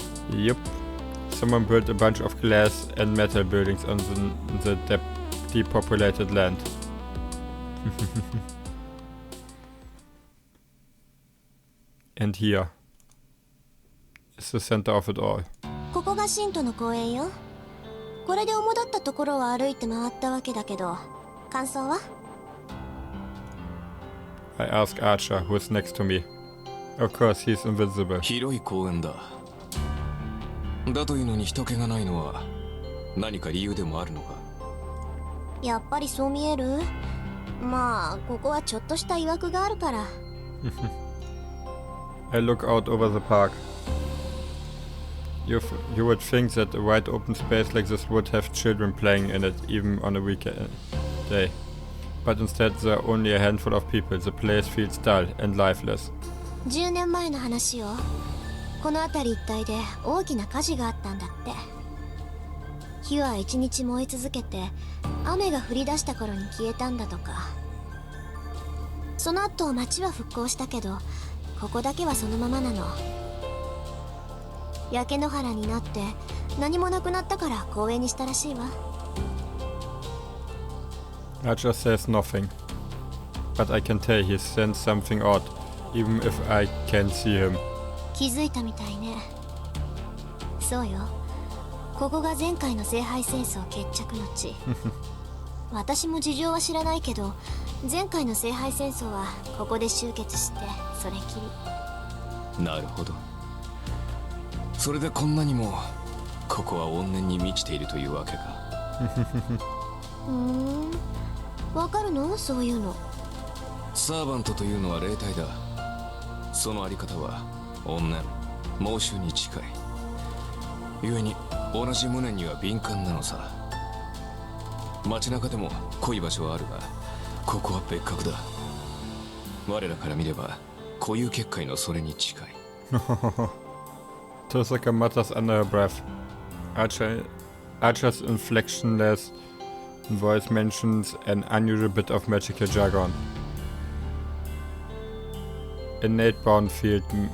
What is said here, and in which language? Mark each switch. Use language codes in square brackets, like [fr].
[en] Yup, someone built a bunch of glass and metal buildings on the depopulated land. And here is the center of it all. [ja] ここがシントの公園よ。これで主だったところを歩いて回ったわけだけど、感想は？ [en] I ask Archer, who is next to me. Of course, he's invincible. [ja] 広い公園だ。だというのに人気がないのは何か理由でもあるのか？やっぱりそう見える？まあ、ここはちょっとした曰くがあるから。 [en] I look out over the park. You would think that a wide open space like this would have children playing in it, even on a weekend day. But instead there are only a handful of people. The place feels dull and lifeless. [ja] 10年前の話よ。この辺り一帯で大きな火事があったんだって。火は一日燃え続けて、雨が降り出した頃に消えたんだとか。その後町は復興したけど、ここだけはそのままなの。焼け野原になって何もなくなったから公園にしたらしいわ。 [en] Archer says nothing, but I can tell he sensed something odd, even if I can't see him. [ja] 気づいたみたいね。そうよ。ここが前回の聖杯戦争決着の地。私も事情は知らないけど、前回の聖杯戦争はここで終結してそれきり。なるほど。それでこんなにもここは怨念に満ちているというわけか。わかるの？そういうの。サーバントというのは霊体だ。そのあり方は怨念、妄執に近い。故に同じ無念には敏感なのさ。街中でも濃い場所はあるが、ここは別格だ。我らから見れば固有結界のそれに近い。 [en] Tosaka mutters under her breath. Archer's inflectionless voice mentions an unusual bit of magical jargon. Innate bounded fields.